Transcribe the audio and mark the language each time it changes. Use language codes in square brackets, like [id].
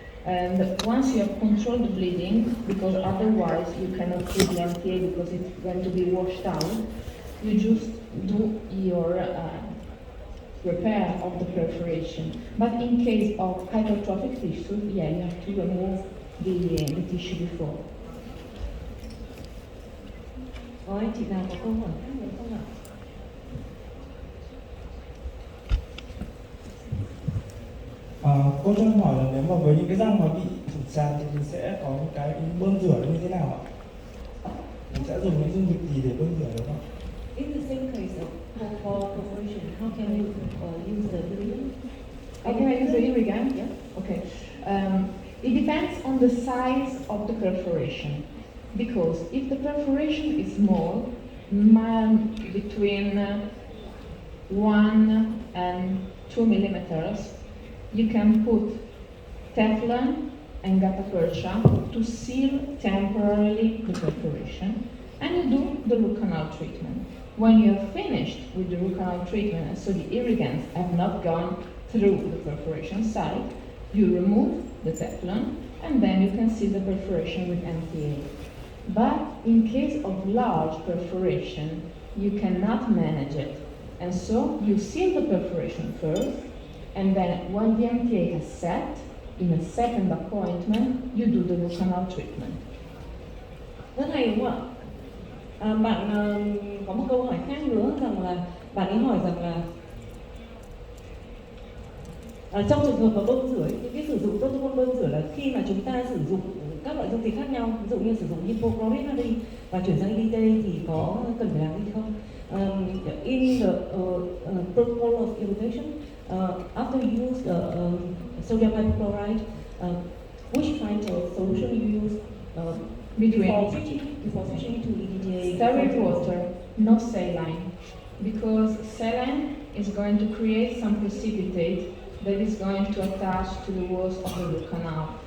[en] And once you have controlled the bleeding, because otherwise you cannot put the MTA because it's going to be washed out, you just do your repair of the perforation. But in case of hypertrophic tissue, yeah, you have to remove the tissue before. [vi] Có anh chị nào có câu hỏi khác nữa không ạ? Cô cho em hỏi là nếu mà với những cái răng mà bị thủng tràn thì mình sẽ có những cái bơm rửa như thế nào ạ? Mình sẽ dùng những dung dịch gì để bơm rửa được không? [en] In the same case of for perforation, how can you use the bleeding? Can I use the irrigant? Yeah. Okay. It depends on the size of the perforation. Because if the perforation is small, between 1 and 2 millimeters, you can put Teflon and gutta percha to seal temporarily the perforation, and you do the root canal treatment. When you have finished with the root canal treatment, and so the irrigants have not gone through the perforation site, you remove the Teflon, and then you can seal the perforation with MTA. But in case of large perforation, you cannot manage it. And so you seal the perforation first, and then when the MTA has set, in a second appointment, you do the root canal treatment. [vi] Rất hay đúng không ạ? Bạn có một câu hỏi khác nữa rằng là bạn ấy hỏi rằng là trong trường hợp mà bơm rửa, những cái sử dụng protocol bơm rửa là khi mà chúng ta sử dụng các loại dung dịch khác nhau, ví dụ như sử dụng hypochlorite đi và chuyển sang EDTA thì có cần phải làm gì không? [en] In the protocol of irrigation, after you use sodium hypochlorite, which kind of solution you use before switching to EDTA? Sterile water, no saline, because saline is going to create some precipitate that is going to attach to the walls of the root canal.